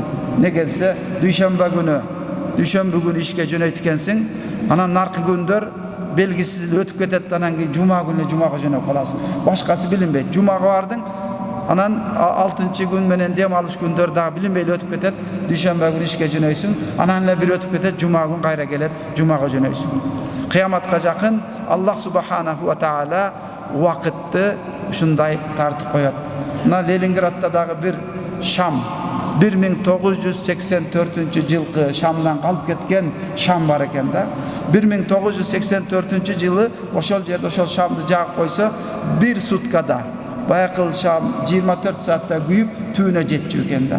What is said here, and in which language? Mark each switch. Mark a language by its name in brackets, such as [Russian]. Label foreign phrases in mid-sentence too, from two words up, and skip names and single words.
[Kyrgyz] Не келсе, дүйшөмбү күнү ишке жөнөйткенсиң, анан наркы күндөр белгисиз өтүп кетет, анан кийин жума күнү жумага жөнөп каласың. Башкасы билинбейт. Жумага бардың, анан 6-чы күн менен дем алыш күндөр дагы билинбей өтүп кетет. Дүйшөмбү күнү ишке жөнөйсүң, анан эле бир өтүп кетет, жума күн кайра келет, жумага жөнөйсүң. Кыяматка жакын Аллах [Arabic] سبحانه وتعالى [Kyrgyz] убакытты ушундай тартып коет. Мына Ленинградда дагы бир шам, 1984-жылкы Шамдан калып кеткен шам бар экен да. 1984-жылы ошол жерде ошол шамды жагып койсо, бир суткада баякыл шам 24 саатта күйүп түбүнө жетчү экен да.